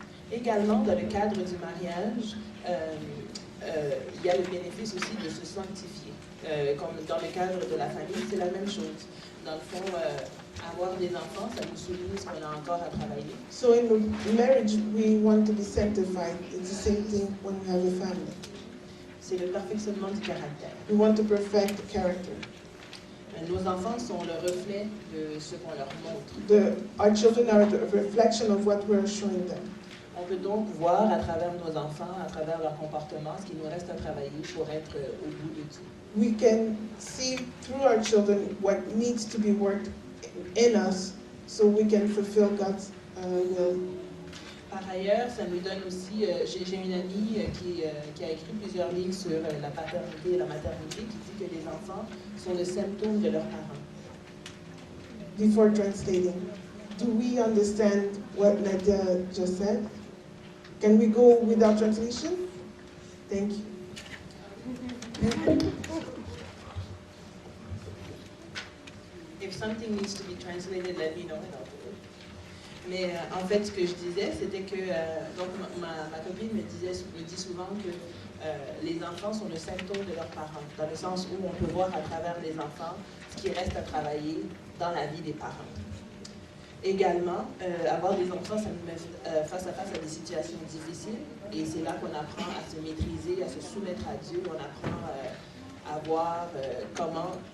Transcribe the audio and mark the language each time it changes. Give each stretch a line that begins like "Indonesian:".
French: Également, dans le cadre du mariage, il y a le bénéfice aussi de se sanctifier. Comme dans le cadre de la famille, c'est la même chose. Dans le fond, avoir des enfants, ça nous souligne ce qu'on a encore à travailler.
English: So in marriage, we want to be sanctified. It's the same thing when we have a family.
French: C'est le perfectionnement du caractère.
English: We want to perfect the character.
French: Nos enfants sont le reflet de ce qu'on leur montre.
English: Our children are the reflection of what we're showing them.
French: On peut donc voir à travers nos enfants, à travers leur comportement, ce qu'il nous reste à travailler pour être au bout de Dieu.
English: We can see through our children what needs to be worked in us so we can fulfill God's will.
French: Par ailleurs, ça nous donne aussi, j'ai une amie qui a écrit plusieurs livres sur la paternité et la maternité, qui dit que les enfants sont le symptôme de leurs parents.
English: Before translating, do we understand what Nadia just said? Can we go without translation? Thank you. If something needs to be translated, let me know and I'll do it.
French: Mais en fait, ce que je disais, c'était que donc ma copine me dit souvent que les enfants sont le symptôme de leurs parents, dans le sens où on peut voir à travers les enfants ce qui reste à travailler dans la vie des parents. Également, avoir des enfants, ça nous met face à face à des situations difficiles, et c'est là qu'on apprend à se maîtriser, à se soumettre à Dieu, on apprend à voir comment...